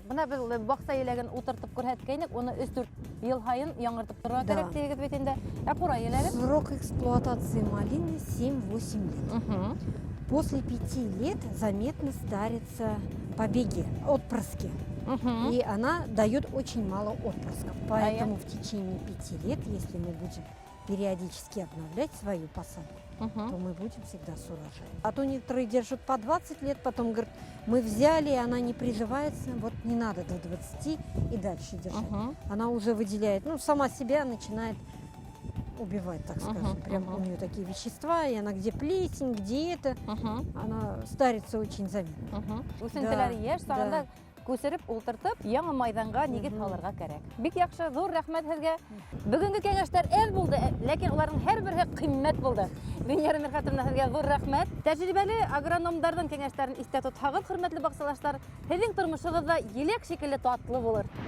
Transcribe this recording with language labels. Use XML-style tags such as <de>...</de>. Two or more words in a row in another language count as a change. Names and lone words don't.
<ba>Менә без бакса елеген утыртып күрһәткәйнек, уны 3-4 ел һайын яңартып торырга Да. кирәк дигез бит инде. Кура елеген?</ba> <ru>Срок эксплуатации малины 7-8 лет. После 5 лет заметно старятся побеги, отпрыски. И она дает очень мало отпрысков. Поэтому в течение 5 лет, если мы будем периодически обновлять свою посадку, то мы будем всегда с урожаем. А то некоторые держат по 20 лет, потом говорят, мы взяли, и она не приживается, вот не надо до 20 и дальше держать. Она уже выделяет, ну, сама себя начинает убивать, так скажем. Прям у нее такие вещества, и она где плесень, где это, она старится очень заметно.</ru> <ba>Үсентеләр яшь сагында күсереп ултыртып, яңа майданга нигез алырга кирәк. Бик яхшы, зур рәхмәт сезгә. Бүгенге кәңәшләр әз булды, ләкин уларның һәрберсе кыйммәт булды. Венера Мирхатовна, сезгә зур рәхмәт. Тәҗрибәле агрономнарның кәңәшләрен истә тотһагыз, хөрмәтле баксалаштар, сезнең тормышыгызда елек шикелле татлы булыр.</ba>